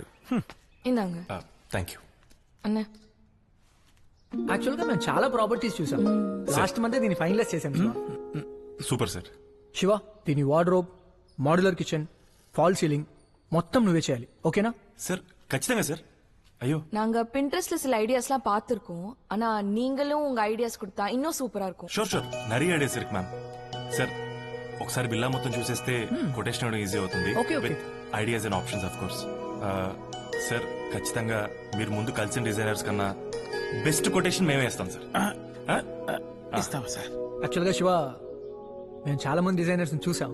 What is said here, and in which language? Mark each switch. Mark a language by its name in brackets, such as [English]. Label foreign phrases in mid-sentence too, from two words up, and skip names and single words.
[English] thank you [Telugu] అన్న. యాక్చువల్గా మేము చాలా ప్రాపర్టీస్ చూసాం. [English] last month [Telugu] దీన్ని ఫైనలైజ్ చేసాం. సూపర్ సార్. శివ, దీని వార్డ్రోబ్, [English] modular kitchen, fall ceiling [Telugu] మొత్తం నువ్వే చేయాలి. ఓకేనా சார்? ఖచ్చితంగా సార్. [Tamil] ஐயோ, நாங்க பின்ட்ரெஸ்ட்ல சில ஐடியாஸ்லாம் பார்த்திருக்கோம். ஆனா நீங்களும் உங்க ஐடியாஸ் கொடுத்தா இன்னும் சூப்பரா இருக்கும். [English] sure sure, [Tamil] நிறைய ஐடியாஸ் இருக்கு மேம். [Telugu] సార్ ఒకసారి బిల్లా మొత్తం చూసేస్తే కొటేషన్ ఇవ్వడం ఈజీ అవుతుంది. [English] with ideas and options of course. [Telugu] సార్ ఖచ్చితంగా మీరు ముందు కలిసిన డిజైనర్స్ కన్నా [English] best quotation [Telugu] మేమే ఇస్తాం సార్. ఇస్తావా సార్? యాక్చువల్గా శివ, మేము చాలా మంది డిజైనర్స్ చూసాం.